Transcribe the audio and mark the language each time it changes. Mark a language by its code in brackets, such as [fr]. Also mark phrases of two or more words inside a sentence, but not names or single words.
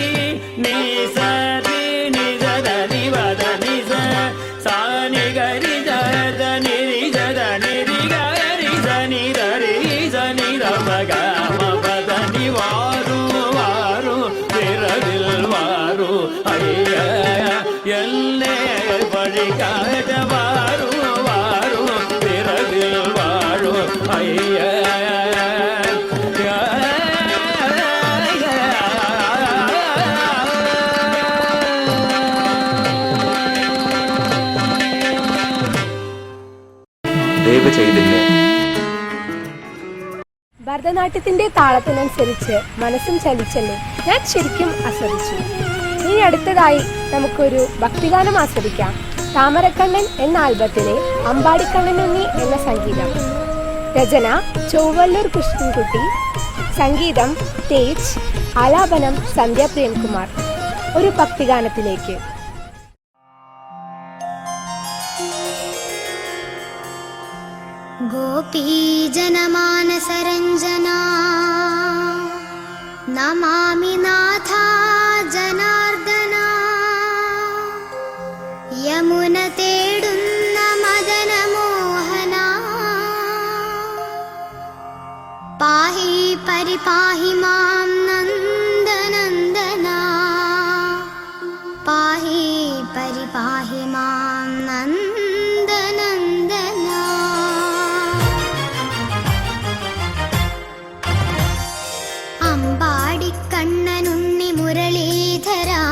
[ta] நிசதி நிசதனி வதனி ச சானி கரி ஜத நிரி ஜத நிரி கரி சனி தரி சனி ரமக மபதனி வாரு வாரு விரவில் வாரு ஐயா என்னே வழி காட்ட வாரு வாரு விரவில் வாரு ஐயா [ml] ദൈവചൈതന്യം. ഭരതനാട്യത്തിന്റെ താളത്തിനനുസരിച്ച് മനസ്സും ചലിച്ചല്ലേ ഞാൻ ശരിക്കും ആസ്വദിച്ചു. ഇനി അടുത്തതായി നമുക്കൊരു ഭക്തിഗാനം ആസ്വദിക്കാം. താമരക്കണ്ണൻ എന്ന ആൽബത്തിലെ അമ്പാടിക്കണ്ണനുണ്ണി എന്ന സംഗീതം. രചന ചൊവ്വല്ലൂർ കൃഷ്ണൻകുട്ടി, സംഗീതം തേജ്, ആലാപനം സന്ധ്യ പ്രേംകുമാർ. ഒരു ഭക്തിഗാനത്തിലേക്ക്. [sa] गोपीजनमानसरञ्जना नमामि नाथा जनार्दना यमुनतेडुन्न मदनमोहना पाहि परिपाहि मां नन्दनन्दना पाहि परिपाहि मां नन्दनन्दना [ml] അമ്പാടിക്കണ്ണനുണ്ണി മുരളീധര